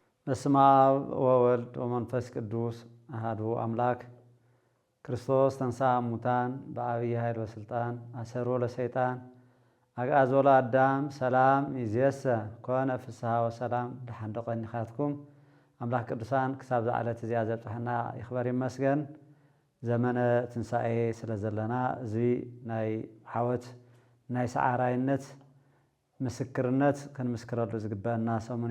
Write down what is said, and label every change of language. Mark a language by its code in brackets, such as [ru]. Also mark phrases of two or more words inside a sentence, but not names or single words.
[gez] በስመ አብ ወወልድ ወመንፈስ ቅዱስ አሐዱ አምላክ ክርስቶስ ተንሥአ እሙታን በዐቢይ ኃይል ወሥልጣን አሰሮ ለሰይጣን አግዓዞ ለአዳም ሰላም ይእዜሰ ኮነ ፍስሐ ወሰላም [ti] ድሓን ደቐኒኻትኩም አምላክ ቅዱሳን ክሳብ ዝዓለት እዚኣ ዘብፅሐና ይኽበር ይመስገን። ዘመነ ትንሣኤ ስለ ዘለና እዚ ናይ ዓወት ናይ ሰዓራይነት ምስክርነት ክንምስክረሉ ዝግበአና ሰሙን